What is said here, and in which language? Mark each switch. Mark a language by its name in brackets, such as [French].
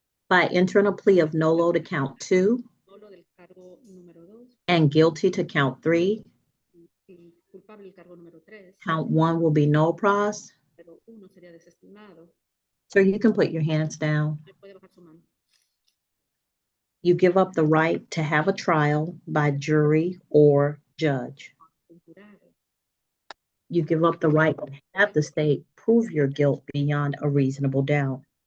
[English] By entering a plea of nolo to count 2 [Spanish] Solo del cargo número 2 [English] and guilty to count 3, [Spanish] y culpable el cargo número 3. [English] count 1 will be no pros. [Spanish] Pero 1 sería desestimado. [English] Sir, you can put your hands down. [Spanish] Puede bajar su mano. [English] You give up the right to have a trial by jury or judge. You give up the right to have the state prove your guilt beyond a reasonable doubt.